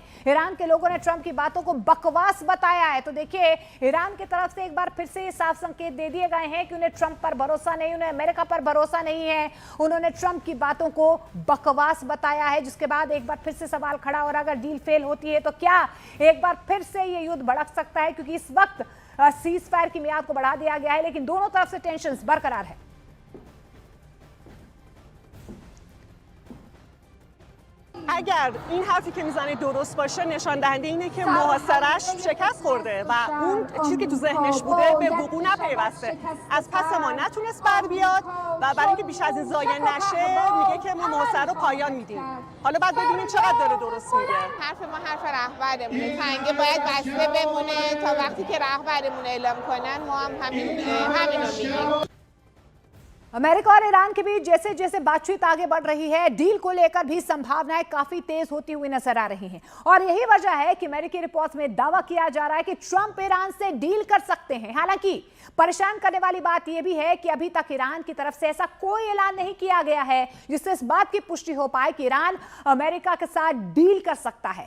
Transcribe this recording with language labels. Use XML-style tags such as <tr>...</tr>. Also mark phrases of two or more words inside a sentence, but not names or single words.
<hi>ईरान के लोगों ने ट्रंप की बातों को बकवास बताया है। तो देखिए, ईरान की तरफ से एक बार फिर से साफ संकेत दे दिए गए हैं कि उन्हें ट्रंप पर भरोसा नहीं, उन्हें अमेरिका पर भरोसा नहीं है। उन्होंने ट्रंप की बातों को बकवास बताया है, जिसके बाद एक बार फिर से सवाल खड़ा हो रहा है, अगर डील फेल होती है तो क्या एक बार फिर से ये युद्ध भड़क सकता है? क्योंकि इस वक्त सीज फायर की मियाद को बढ़ा दिया गया है, लेकिन दोनों तरफ से टेंशन बरकरार है।</hi> <fa>اگر این حرفی که میزنه درست باشه نشان دهنده اینه که محاصره‌اش شکست خورده و اون چیزی که تو ذهنش بوده به وقوع نپیوسته. از پس ما نتونست بر بیاد و برای اینکه بیش از این ضایع نشه میگه که ما محاصره رو پایان میدیم. حالا بعد ببینیم چقدر داره درست میگه. حرف ما حرف رهبرمونه. تنگه باید بسته بمونه تا وقتی که رهبرمون اعلام کنن ما هم همینو میگیم.</fa> <hi>अमेरिका और ईरान के बीच जैसे जैसे बातचीत आगे बढ़ रही है, डील को लेकर भी संभावनाएं काफी तेज होती हुई नजर आ रही हैं। और यही वजह है कि अमेरिकी रिपोर्ट्स में दावा किया जा रहा है कि ट्रंप ईरान से डील कर सकते हैं। हालांकि परेशान करने वाली बात यह भी है कि अभी तक ईरान की तरफ से ऐसा कोई ऐलान नहीं किया गया है जिससे इस बात की पुष्टि हो पाए कि ईरान अमेरिका के साथ डील कर सकता है।</hi>